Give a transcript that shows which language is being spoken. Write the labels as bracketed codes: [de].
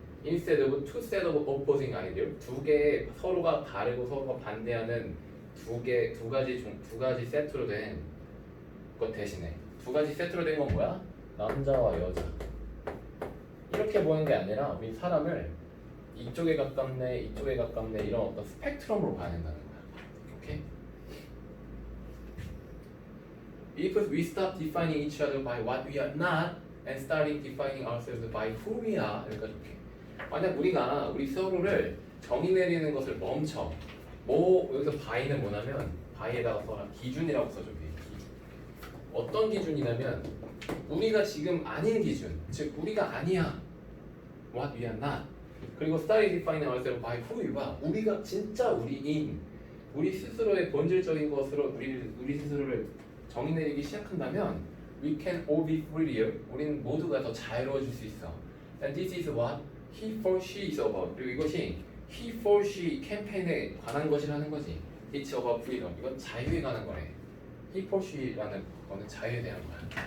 [en] Instead of two set of opposing ideas, [ko] 두 개의 서로가 다르고 서로가 반대하는 두 가지 세트로 된 것 대신에 두 가지 세트로 된 건 뭐야? 남자와 여자. 이렇게 보는 게 아니라 우리 사람을 이쪽에 가깝네, 이쪽에 가깝네 이런 어떤 스펙트럼으로 봐야 된다는 거야. 오케이? [en] If we stop defining each other by what we are not and starting defining ourselves by who we are, [ko] 그러니까 이렇게 만약 우리 서로를 정의 내리는 것을 멈춰. 뭐 여기서 by는 뭐냐면 by에다가 써라 기준이라고 써줘. 어떤 기준이냐면 우리가 지금 아닌 기준, 즉 우리가 아니야. [en] What we are not. 그리고 start defining ourselves by who we are. [ko] 우리가 진짜 우리인 우리 스스로의 본질적인 것으로 우리 스스로를 정의 내리기 시작한다면 [en] we can all be freer. [ko] 우리는 모두가 더 자유로워질 수 있어. [en] And this is what he for she is about. [ko] 그리고 이것이 he for she 캠페인에 관한 것이라는 거지. [en] It's about freedom. [ko] 이건 자유에 관한 거래. he for she라는 거는 자유에 대한 거야.